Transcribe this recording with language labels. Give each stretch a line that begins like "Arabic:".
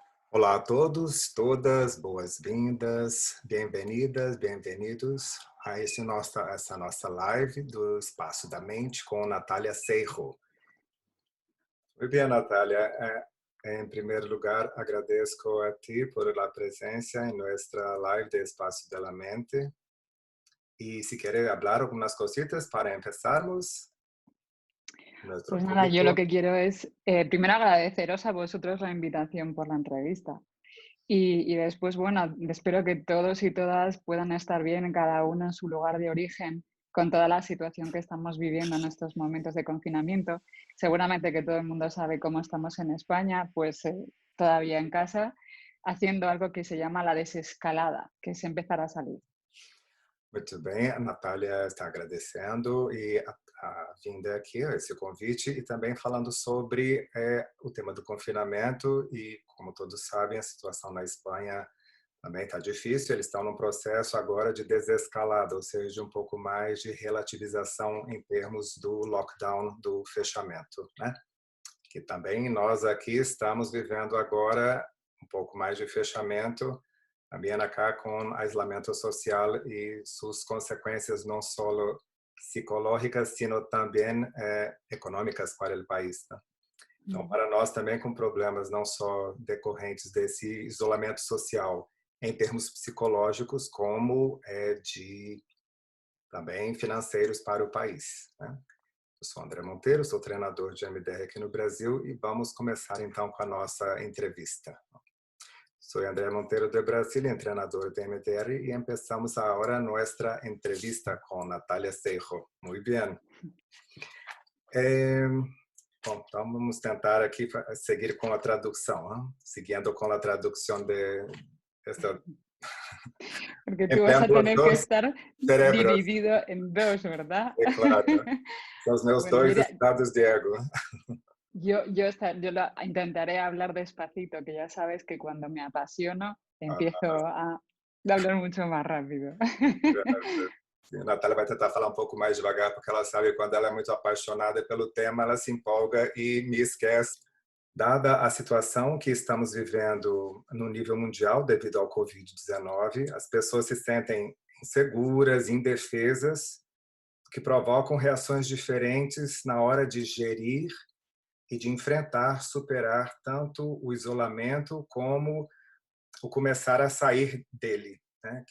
Portuguese: Olá a todos, todas, boas-vindas, bem-vindas, bem-vindos a essa nossa live do Espaço da Mente com Natália Seiro. Muito bem, Natália. Em primeiro lugar, agradeço a ti por a presença em nossa live de Espaço da Mente. E se querer falar algumas cositas para empezarmos.
Spanish: Pues nada, yo lo que quiero es primero agradeceros a vosotros la invitación por la entrevista y después, bueno, espero que todos y todas puedan estar bien, cada uno en su lugar de origen, con toda la situación que estamos viviendo en estos momentos de confinamiento. Seguramente que todo el mundo sabe cómo estamos en España, pues todavía en casa, haciendo algo que se llama la desescalada, que es empezar a salir.
Portuguese: Muito bem, a Natália está agradecendo e a vinda aqui, esse convite, e também falando sobre o tema do confinamento e, como todos sabem, a situação na Espanha também está difícil. Eles estão num processo agora de desescalada, ou seja, um pouco mais de relativização em termos do lockdown, do fechamento, né? Que também nós aqui estamos vivendo agora um pouco mais de fechamento, também acá com isolamento social e suas consequências não só psicológicas, sino também econômicas para o país. Tá? Então, para nós também com problemas não só decorrentes desse isolamento social, em termos psicológicos, como de também financeiros para o país. Né? Eu sou André Monteiro, sou treinador de MDR aqui no Brasil e vamos começar então com a nossa entrevista.
Spanish: Soy André Monteiro de Brasil, entrenador de MDR, y empezamos ahora nuestra entrevista con Natália Seiro. Muy bien.
Portuguese: Bom, então vamos tentar aqui seguir com a tradução, hein? Seguindo com a tradução
Spanish: de esta... Porque tú vas a tener que estar dividido en dos, ¿verdad? Claro. Son los
Portuguese: meus dois
Spanish: estados de ego. Yo intentaré hablar despacito, que ya sabes que cuando me apasiono empiezo a hablar mucho más rápido.
Portuguese: A Natália vai tentar falar um pouco mais devagar, porque ela sabe que quando ela é muito apaixonada pelo tema, ela se empolga e me esquece. Dada a situação que estamos vivendo no nível mundial devido ao Covid-19, as pessoas se sentem inseguras, indefesas, que provocam reações diferentes na hora de gerir e de enfrentar, superar tanto o isolamento como o começar a sair dele, né?